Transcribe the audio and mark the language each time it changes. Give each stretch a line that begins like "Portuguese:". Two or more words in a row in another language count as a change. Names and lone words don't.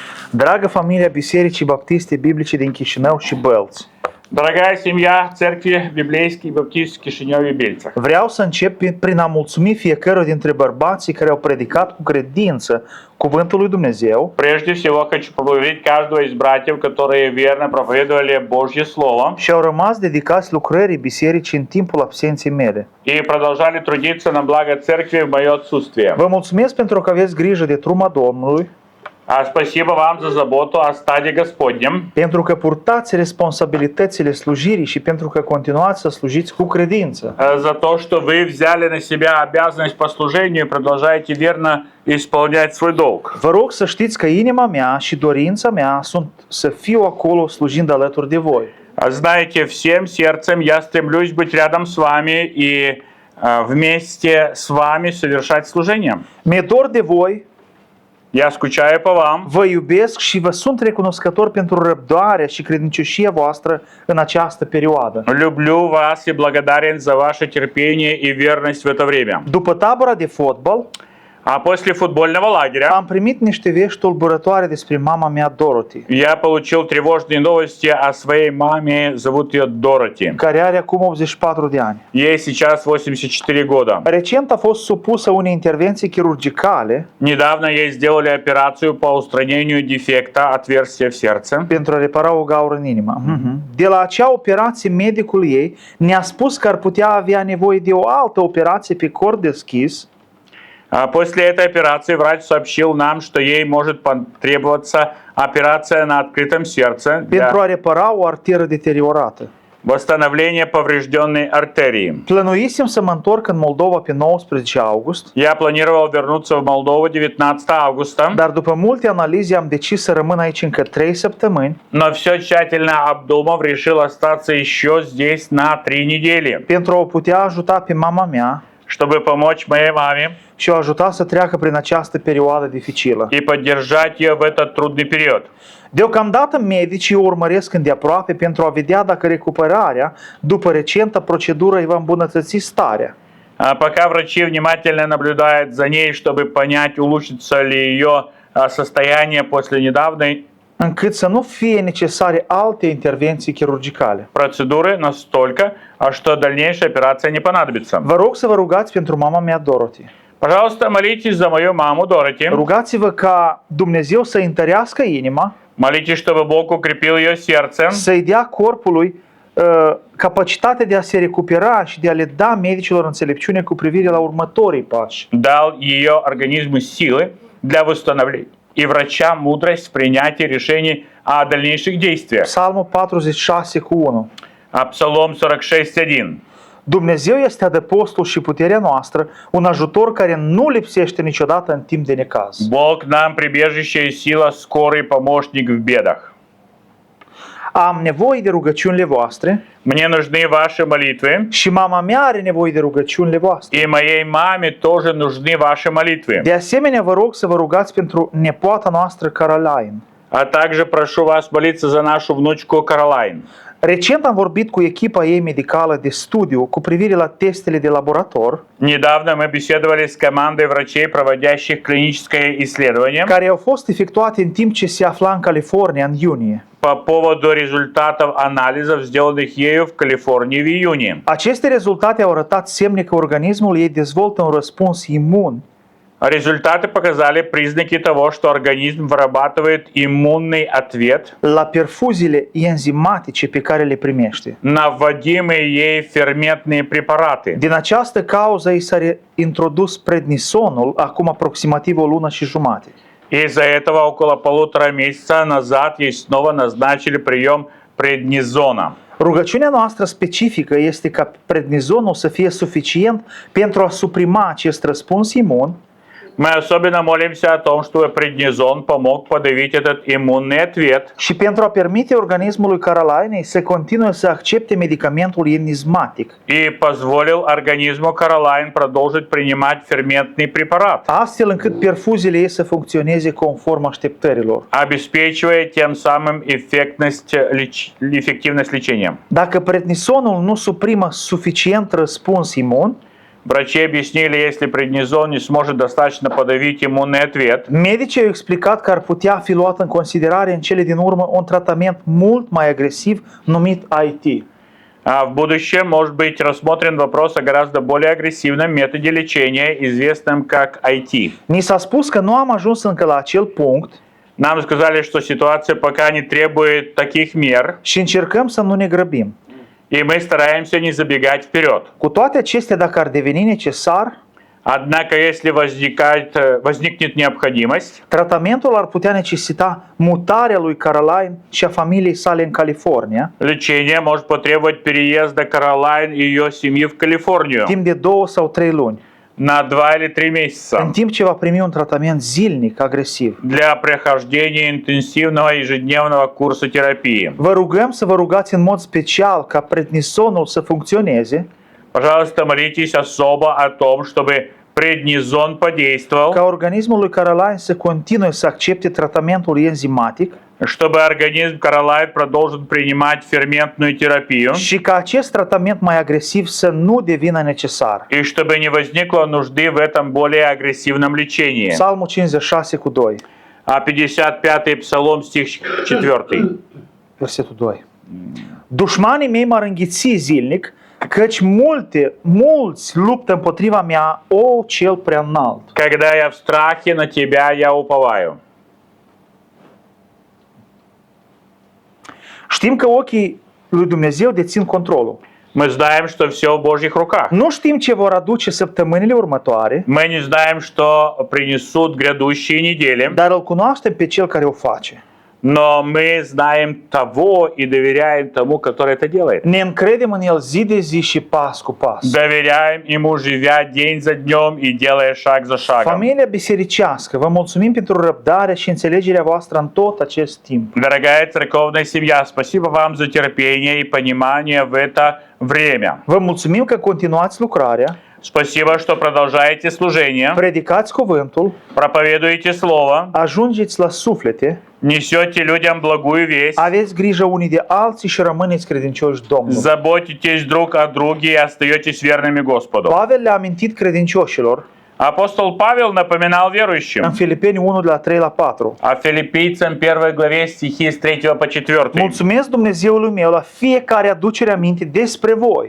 Romanian: Dragă familia Bisericii Baptiste Biblice din Chișinău și Bălți,
Russian: Дорогая семья Церкви Библейский Баптист в Кишиневе и Бельцах.
Romanian: vreau să încep prin a mulțumi fiecare dintre bărbații care au predicat cu credință cuvântul lui Dumnezeu
Russian: Прежде всего хочу поблагодарить каждого из братьев, которые верно проповедовали Божье Слово
Romanian: și au rămas dedicați lucrării bisericii în timpul absenței mele.
Russian: и продолжали трудиться на благо Церкви в мое отсутствие.
Romanian: Vă mulțumesc pentru că aveți grijă de truma Domnului,
Russian: Спасибо вам за заботу о стаде Господнем,
Romanian: pentru că purtați responsabilitățile slujirii și pentru că continuați să slujiți cu credință.
Russian: за то, что вы взяли на себя обязанность по служению и продолжаете верно исполнять свой долг.
Romanian: Vă rog să știți că inima mea și dorința mea sunt să fiu acolo slujind alături de voi.
Russian: Знаете, всем сердцем я стремлюсь быть рядом с вами и вместе с вами совершать служение.
Romanian: Mi-e dor de voi,
Russian: Я скучаю по вам.
Romanian: vă iubesc și vă sunt recunoscător pentru răbdarea și credincioșia voastră în această perioadă.
Russian: Люблю вас и благодарен за ваше терпение и верность в это время.
Romanian: După tabăra de fotbal,
Russian: А после футбольного лагеря
Romanian: am primit niște vești tulburătoare despre mama mea Dorothy,
Russian: я получил тревожные новости о своей маме, зовут ее Дороти.
Romanian: care are acum 84 de ani.
Russian: Ей сейчас 84 года.
Romanian: Recent a fost supusă unei intervenții chirurgicale
Russian: Недавно ей сделали операцию по устранению дефекта отверстия в сердце.
Romanian: pentru a repara o gaură în inimă. De la acea operație, medicul ei ne-a spus că ar putea avea nevoie de o altă operație pe cord deschis,
Russian: После этой операции врач сообщил нам, что ей может потребоваться операция на открытом сердце
Romanian: pentru a
Russian: для
Romanian: repara o arteră deteriorată.
Russian: восстановления поврежденной артерии.
Romanian: Plănuisem să mă întorc în Moldova pe 19 august,
Russian: Я планировал вернуться в Молдову 19 августа,
Romanian: dar după multe analize am decis să rămân aici încă 3 săptămâni
Russian: но все tщательно обдумав, решил остаться еще здесь на 3 недели,
Romanian: pentru a o putea ajuta pe mama mea
Russian: чтобы помочь моей маме
Romanian: și o ajuta să treacă prin această perioadă dificilă.
Russian: и поддержать ее в этот трудный период.
Romanian: Deocamdată medicii o urmăresc îndeaproape pentru a vedea dacă recuperarea după recenta procedură îi va îmbunătăți starea.
Russian: Пока врачи внимательно наблюдают за ней, чтобы понять, улучшится ли ее состояние после недавней
Romanian: Încât să nu fie necesare alte intervenții chirurgicale.
Russian: процедуры настолько, что дальнейшая операция не понадобится.
Romanian: Vă rog să vă rugați pentru mama mea Dorothy.
Russian: Пожалуйста, молитесь за мою маму Дороти.
Romanian: Rugați-vă ca Dumnezeu să întărească inima,
Russian: Молитесь, чтобы Бог укрепил ее сердце,
Romanian: să-i dea corpului capacitatea de a se recupera și de a le da medicilor înțelepciune cu privire la următorii pași.
Russian: дал ее организму силы для восстановления и врачам mудрость в принятии решений о дальнейших действиях.
Romanian: Psalmul 46:1.
Russian: Псалом 46:1.
Romanian: Dumnezeu este adăpostul și puterea noastră, un ajutor care nu lipsește niciodată în timp de necaz.
Russian: Бог нам прибежище и сила, скорый помощник в бедах.
Romanian: Am nevoie de rugăciunile voastre
Russian: Мне нужны ваши молитвы,
Romanian: și mama mea are nevoie de rugăciunile voastre.
Russian: и моей маме тоже нужны ваши молитвы.
Romanian: De asemenea, vă rog să vă rugați pentru nepoata noastră Caroline.
Russian: А также прошу вас молиться за нашу внучку Каролайн.
Romanian: Recent am vorbit cu echipa ei medicală de studiu cu privire la testele de laborator
Russian: Недавно мы беседовали с командой врачей, проводящих клиническое исследование,
Romanian: care au fost efectuate în timp ce se afla în California în iunie.
Russian: по поводу результатов анализов, сделанных ею в Калифорнии в июне.
Romanian: Aceste rezultate au arătat semne că organismul ei dezvoltă un răspuns imun
Russian: Результаты показали признаки того, что организм вырабатывает иммунный ответ
Romanian: la perfuziile enzimatice pe care le primește.
Russian: на вводимые ей ферментные препараты.
Romanian: Din această cauză i s-a introdus prednisonul acum aproximativ o lună și jumate.
Russian: Из-за этого около 1,5 месяца назад ей снова назначили прием преднизона.
Romanian: Rugăciunea noastră specifică este ca prednisonul să fie suficient pentru a suprima acest răspuns imun
Russian: Мы особенно молимся о том, чтобы преднизон помог подавить этот иммунный ответ
Romanian: și pentru a permite organismului Carolinei să continue să accepte medicamentul enizmatic,
Russian: и позволил организму Каролайн продолжить принимать ферментный препарат,
Romanian: astfel încât perfuziile ei să funcționeze conform așteptărilor.
Russian: обеспечивая тем самым эффективность лечения.
Romanian: Dacă prednisonul nu suprimă suficient răspuns imun,
Russian: Врачи объяснили, если преднизон не сможет достаточно подавить иммунный ответ,
Romanian: Medicii au explicat că ar putea fi luat în considerare în cele din urmă un tratament mult mai agresiv numit IT.
Russian: а в будущем может быть рассмотрен вопрос о гораздо более агрессивном методе лечения, известном как IT.
Romanian: Ni s-a spus că nu am ajuns încă la acel punct
Russian: Нам сказали, что ситуация пока не требует таких мер,
Romanian: și încercăm să nu ne grăbim.
Russian: и мы стараемся не забегать вперед.
Romanian: Cu toate acestea, dacă ar deveni necesar,
Russian: Однако, если возникнет необходимость,
Romanian: tratamentul ar putea necesita mutarea lui Caroline și a familiei sale în California
Russian: лечение может потребовать переезда Каролайн и ее семьи в Калифорнию
Romanian: timp de 2 sau 3 luni,
Russian: на 2 или 3
Romanian: în
Russian: месяца
Romanian: timp ce va primi un tratament zilnic agresiv.
Russian: для прохождения интенсивного ежедневного курса терапии.
Romanian: Vă rugăm să vă rugați în mod special ca prednisonul să funcționeze,
Russian: Пожалуйста, молитесь особо о том, чтобы преднизон подействовал,
Romanian: ca organismul lui Caroline să continue să accepte tratamentul enzimatic
Russian: чтобы организм Каролайн продолжил принимать ферментную терапию,
Romanian: și ca acest tratament mai agresiv să nu devină necesar.
Russian: и чтобы не возникло нужды в этом более агрессивном лечении.
Romanian: Psalmul 56 cu 2,
Russian: А 55-й Псалом, стих 4.
Romanian: versetul 2. Dușmanii mei m-ar înghiți zilnic, căci mulți luptă împotriva mea, o cel prea înalt.
Russian: Когда я в страхе, на тебя я уповаю.
Romanian: Știm că ochii lui Dumnezeu dețin controlul.
Russian: Мы знаем, что все в Божьих руках.
Romanian: Nu știm ce vor aduce săptămânile următoare,
Russian: Мы не знаем, что принесут грядущие недели,
Romanian: dar îl cunoaștem pe cel care o face.
Russian: но мы знаем того и доверяем тому, который это делает.
Romanian: Ne încredem în el zi de zi și pas cu pas.
Russian: Доверяем Ему, живя день за днем и делая шаг за шагом.
Romanian: Familia bisericească, vă mulțumim pentru răbdarea și înțelegerea voastră în tot acest timp.
Russian: Дорогая церковная семья, спасибо вам за терпение и понимание в это время.
Romanian: Vă mulțumim că continuați lucrarea,
Russian: Спасибо, что продолжаете служение,
Romanian: predicați cuvântul,
Russian: проповедуете Слово,
Romanian: ajungeți la suflete,
Russian: несете людям благую весть,
Romanian: aveți grijă unii de alții și rămâneți credincioși Domnului.
Russian: заботитесь друг о друге и остаетесь верными Господу.
Romanian: Pavel le-a amintit credincioșilor
Russian: Апостол Павел напоминал
Romanian: în
Russian: верующим,
Romanian: Filipeni 1 de la 3 la 4.
Russian: а филиппийцам 1 главе стихи с 3 по 4.
Romanian: Mulțumesc Dumnezeului meu la fiecare aducere aminte despre voi.